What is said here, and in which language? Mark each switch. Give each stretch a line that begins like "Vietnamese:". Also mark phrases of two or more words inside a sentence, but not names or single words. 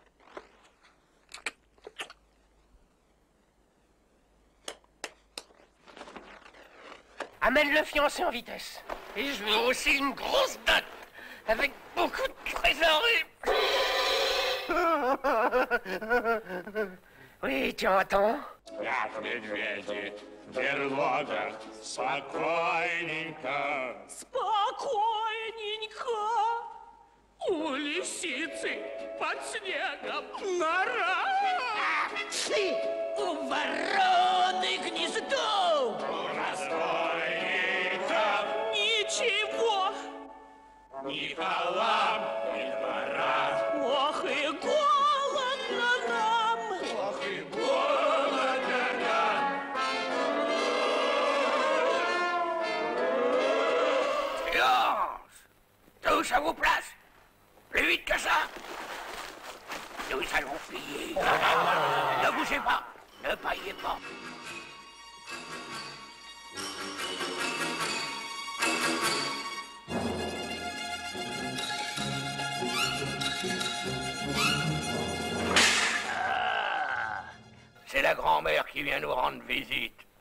French: Amène le fiancé en vitesse. Et je veux aussi une grosse dot, avec beaucoup de trésorerie. Oui, tu entends?
Russian: Как медведи, берлога, спокойненько. Спокойненько. У лисицы под снегом нора. У вороны гнездо. Ничего. Ни халам, ни двора. Ох и голодно нам. Ох и голодно нам.
French: Silence! Tous à vos places. Plus vite que ça. Nous allons plier. Ne bougez pas. Ne paillez pas. C'est la grand-mère qui vient nous rendre visite.